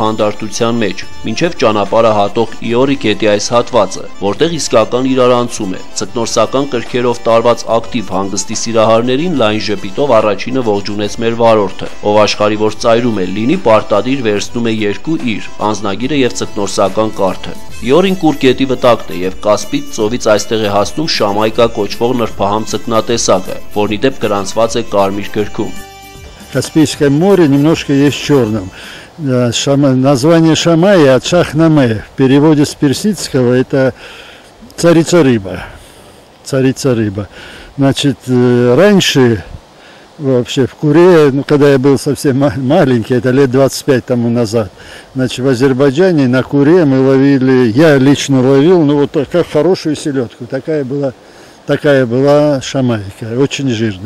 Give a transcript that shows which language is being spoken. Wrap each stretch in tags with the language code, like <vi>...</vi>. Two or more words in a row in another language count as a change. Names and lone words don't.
<hy>հանդարտության մեջ, մինչեւ ճանապարհը հատող Իորի գետի այս հատվածը, որտեղ իսկական իրարանցում է։ Ցկնորսական կրքերով տարված ակտիվ հանգստի սիրահարներին լայն ժպիտով առաջինը ողջունեց մեր վարորդը, ով աշխարհի որ ծայրում է լինի, պարտադիր վերցնում է երկու իր անձնագիրը եւ ցկնորսական կարգը։ Իորին կուր գետի վտակն է եւ Կասպից ծովից այստեղ է հասնում Շամայկա կոչվող նրբահամ ցկնատեսակը, որն ի դեպ գրանցված է կարմիր գրքում։</hy> <ru>Каспийское море немножко есть черным. Название Шамая от Шахнаме в переводе с персидского это царица рыба. Царица рыба. Значит, раньше вообще в Куре, когда я был совсем маленький, это лет 25 тому назад, значит, в Азербайджане на Куре мы ловили, я лично ловил, ну вот как хорошую селедку, такая была шамайка, очень жирная.</ru>